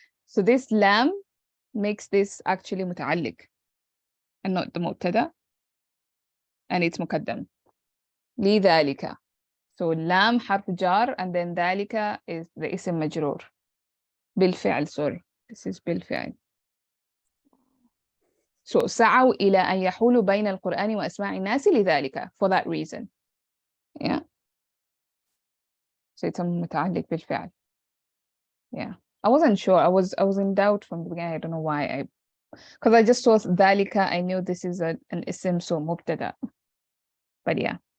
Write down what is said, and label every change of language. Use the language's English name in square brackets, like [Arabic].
[English] So this lam makes this actually متعلق and not the مبتدا, and it's مقدم. لذلك. So lam حرف جار, and then ذلك is the اسم مجرور بالفعل, sorry, This is بالفعل. [Arabic] So سعوا إلى أن يحولوا بين القرآن وأسماع الناس لذلك, [English] for that reason. Yeah. So it's متعلق بالفعل. Yeah. I wasn't sure. I was in doubt from the beginning. I don't know why. Because I just saw ذلك. I knew this is an ism, so مبتدأ. But yeah.